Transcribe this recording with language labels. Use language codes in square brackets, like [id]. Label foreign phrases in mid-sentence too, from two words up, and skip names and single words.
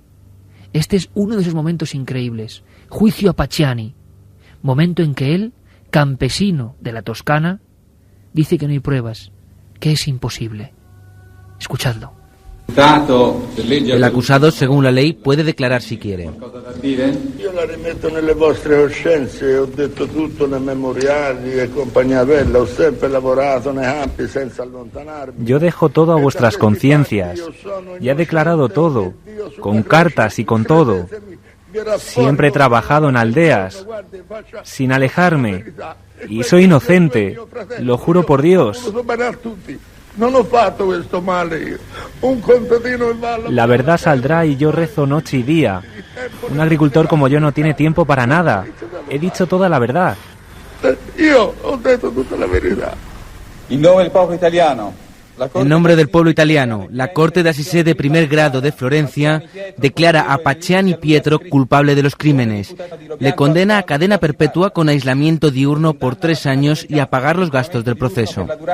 [es] Este es uno de esos momentos increíbles. Juicio a Pacciani. Momento en que él, campesino de la Toscana, dice que no hay pruebas, que es imposible. Escuchadlo. El acusado, según la ley, puede declarar si quiere. [it] Io la rimetto nelle vostre coscienze, ho detto tutto nei memoriali e compagnia bella, ho sempre lavorato nei campi senza allontanarmi. [es] Yo dejo todo a vuestras conciencias. Ya he declarado todo, con cartas y con todo. Siempre he trabajado en aldeas, sin alejarme, y soy inocente, lo juro por Dios. La verdad saldrá y yo rezo noche y día. Un agricultor como yo no tiene tiempo para nada. He dicho toda la verdad. [it] Io ho detto tutta la verità. [es] En nombre del pueblo italiano, la Corte de Assise de primer grado de Florencia declara a Pacciani Pietro culpable de los crímenes. Le condena a cadena perpetua con aislamiento diurno por 3 años y a pagar los gastos del proceso.